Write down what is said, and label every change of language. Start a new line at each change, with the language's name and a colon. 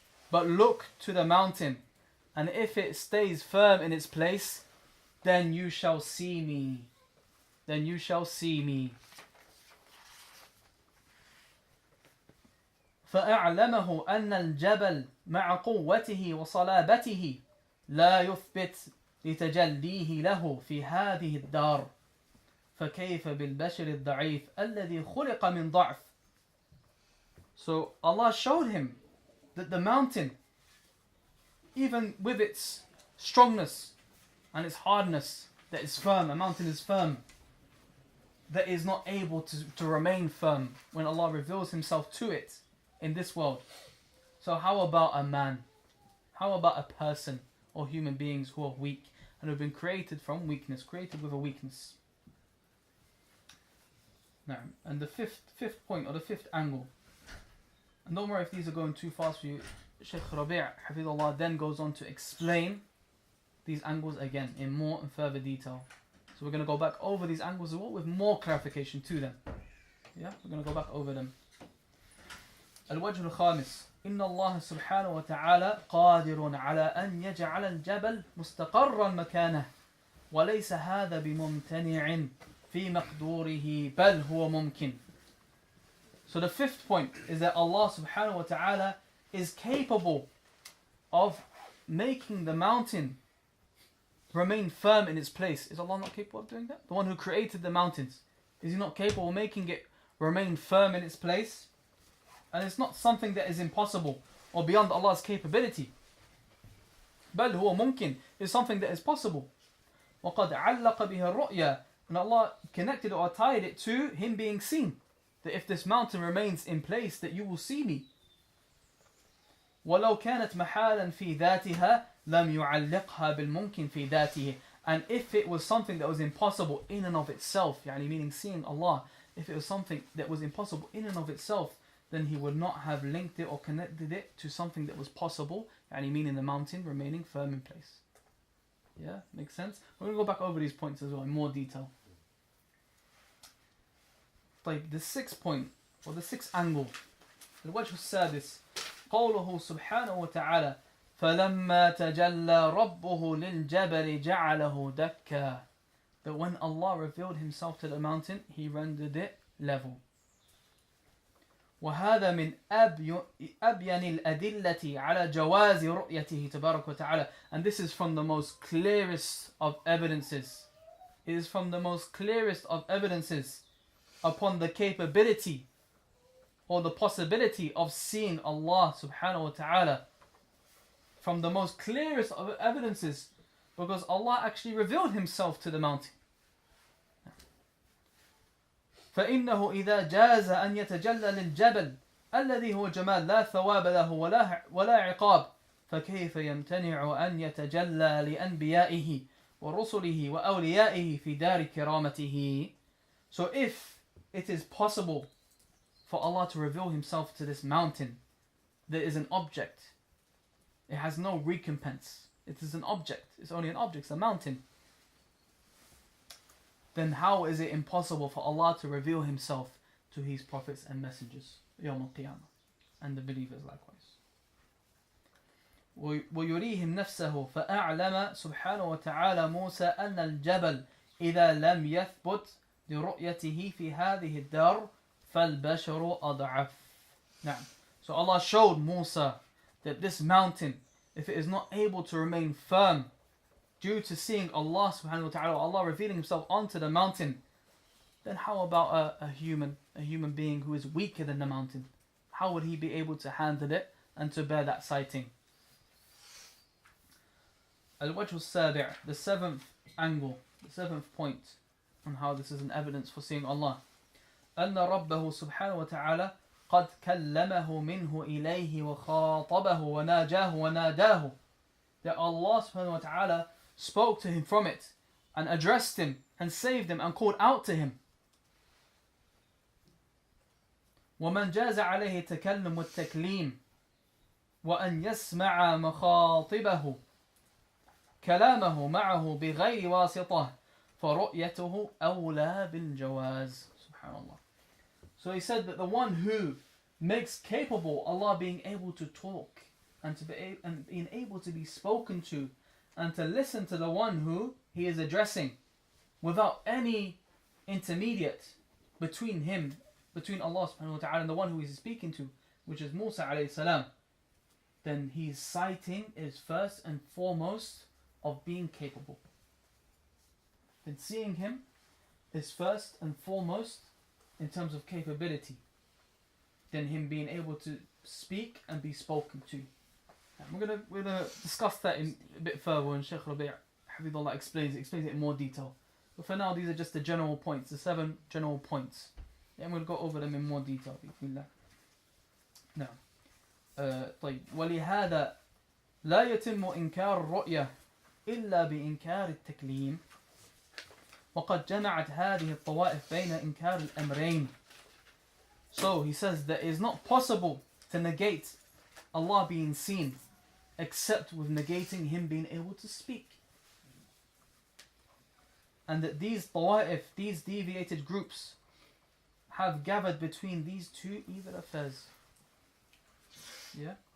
English: But look to the mountain, and if it stays firm in its place, then you shall see me. Then you shall see me.
Arabic: فأعلمه أن الجبل مع قوته وصلابته لا يثبت لتجليه له في هذه الدار فكيف بالبشر الضعيف الذي خلق من ضعف.
English: So Allah showed him that the mountain, even with its strongness and its hardness, that is firm, a mountain is firm, that is not able to remain firm when Allah reveals himself to it in this world. So how about a man? How about a person or human beings who are weak and have been created from weakness, created with a weakness? Now, and the fifth point or the fifth angle, and don't worry if these are going too fast for you, Shaykh Rabī' Hafidhullah then goes on to explain these angles again in more and further detail. So we're going to go back over these angles as well with more clarification to them. Yeah, we're going to go back over them.
Arabic: الوجه الخامس إن الله سبحانه وتعالى قادر على أن يجعل الجبل مستقرا مكانه وليس هذا بممتنع في مقدوره بل هو ممكن.
English: So the fifth point is that Allah subhanahu wa ta'ala is capable of making the mountain remain firm in its place. Is Allah not capable of doing that? The one who created the mountains, is He not capable of making it remain firm in its place? And it's not something that is impossible or beyond Allah's capability.
Arabic: بل هو ممكن
English: is something that is possible.
Arabic: وقد علق بها الرؤيا,
English: and Allah connected or tied it to Him being seen. That if this mountain remains in place, that you will see me.
Arabic: ولو كانت محالا في ذاتها لم يعلقها بالممكن في ذاته.
English: And if it was something that was impossible in and of itself, يعني meaning seeing Allah, if it was something that was impossible in and of itself, then He would not have linked it or connected it to something that was possible, يعني meaning the mountain remaining firm in place. Yeah, makes sense? We're going to go back over these points as well in more detail.
Arabic: طيب,
English: the sixth point, or the sixth angle,
Arabic: الوجه السادس قوله سبحانه وتعالى فَلَمَّا تَجَلَّى رَبُّهُ لِلْجَبَلِ جَعَلَهُ دَكًّا.
English: That when Allah revealed Himself to the mountain, He rendered it level.
Arabic: وهذا من أبين الأدلة على جواز رؤيته تبارك وتعالى.
English: And this is from the most clearest of evidences is from the most clearest of evidences upon the capability or the possibility of seeing Allah subhanahu wa ta'ala. From the most clearest of evidences, because Allah actually revealed himself to the mountain.
Arabic: فإنه إذا جاز أن يتجلى للجبل الذي هو جمال لا ثواب له ولا عقاب فكيف يمتنع أن يتجلى لأنبيائه ورسله وأوليائه في دار كرامته.
English: So if it is possible for Allah to reveal himself to this mountain that is an object, it has no recompense, it is an object, it's only an object, it's a mountain, then how is it impossible for Allah to reveal himself to his prophets and messengers
Arabic: يوم القيامة
English: and the believers likewise.
Arabic: ويريهم نفسه فأعلم سبحانه وتعالى موسى أن الجبل إذا لم يثبت لرؤيته في هذه الدار فالبشر أضعف.
English: Now, so Allah showed Musa that this mountain, if it is not able to remain firm due to seeing Allah subhanahu wa ta'ala, Allah revealing himself onto the mountain, then how about a human being who is weaker than the mountain? How would he be able to handle it and to bear that sighting? Al-Wajh al-Sabi', the seventh angle, the seventh point on how this is an evidence for seeing Allah.
Arabic: أن ربه سبحانه وتعالى قد كلمه منه إليه وخاطبه وناجاه وناداه.
English: That Allah subhanahu wa ta'ala spoke to him from it and addressed him and saved him and called out to him.
Arabic: ومن جاز عليه التكلم والتكليم وأن يسمع مخاطبه كلامه معه بغير واسطة فرؤيته أولى بالجواز. Subhanallah.
English: So he said that the one who makes capable Allah being able to talk and being able to be spoken to and to listen to the one who he is addressing without any intermediate between Allah subhanahu wa ta'ala and the one who he is speaking to, which is Musa alayhi salam, then his sighting is first and foremost of being capable. Then seeing him is first and foremost in terms of capability, then him being able to speak and be spoken to. And we're gonna discuss that in a bit further when Shaykh Rabī Hafidhullah explains it in more detail. But for now, these are just the general points, the 7 general points. And we'll go over them in more detail.
Arabic: نعم. طيب. ولهذا لا يتم إنكار الرؤية إلا بإنكار التكليم. وقد جمعت هذه الطوائف بين إنكار الأمرين.
English: So he says that it is not possible to negate Allah being seen except with negating him being able to speak. And that these tawa'if, these deviated groups, have gathered between these two evil affairs. Yeah?